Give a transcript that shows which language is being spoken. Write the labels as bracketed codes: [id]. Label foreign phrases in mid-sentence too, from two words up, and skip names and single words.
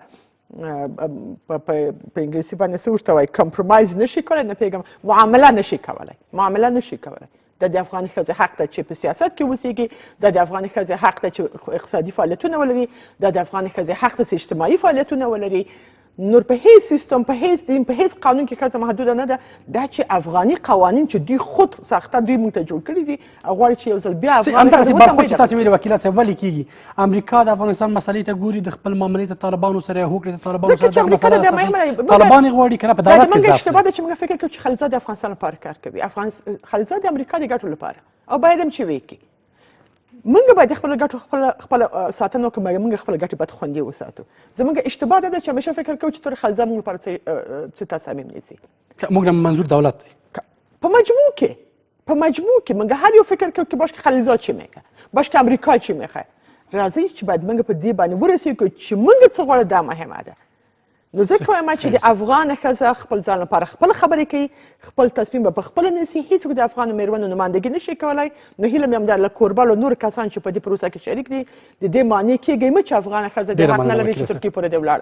[ps] په انګلیسي باندې څه ورته وایي کمپرومایز نشي کولی نه پوهېږم معامله نشي کولی دا د افغاني ښځې حق ده چې په سیاست کې اوسېږي دا د افغاني ښځې حق ده چې اقتصادي فعالیتونه ولري دا د افغاني ښځې حق ده چې اجتماعي فعالیتونه ولري نور په هیڅ سیستم په هیڅ دین په هیڅ قانون کې ښځه محدوده نه ده دا چې افغاني قوانین چې دوی خود ساخته دوی موږ ته جوړ کړي دي او غواړي چې یو ځل بیا همدغسې برخورد چې تاسې ویلې وکیله صاحب ولې کېږي امریکا د افغانستان مسلې ته ګوري د خپل معاملې ته طالبانو سره یا هوکړې ته طالبانو سره دغه مسله اساسي طالبان یې غواړي که نه په دولت کې ضعف اشتباه ده چې موږ فکر کوو چې خلیلزاد د افغانستان لپاره کار کوي خلیلزاد د امریکا د ګټو لپاره او باید هم چې وکړي موږ باید خپل ګټو خپل ساتنه وکړو موږ خپل ګټې باید خوندي وساتو زموږ اشتباه ده چې همیشه فکر کوو چې تر خلیلزاد موږ لپاره څه تصامیم نیسي موږ منظور دولت دی په مجموع کې موږ هر یو فکر کوو [fa] که باش که خلیلزاد چی میگه باش که امریکا چی میخواه [ps] راځئ چې باید موږ په دې باندې ورسېږو چې موږ څه غواړو دا مهمه ده نو زه کوم چې د افغان ښځه خپل ځان لپاره خپل خبرې کوي خپل تصمیم به په خپله نیسي هېڅوک د افغان مېرمنو نمایندګي نشي کولی نو هیله مې همدا له کوربه له نورو کسان چې په دې پروسه کې شریک دي د دې معنی کېږئ مه چې افغانه ښځه د حق نه لري چې ترکیې پورې دې ولاړه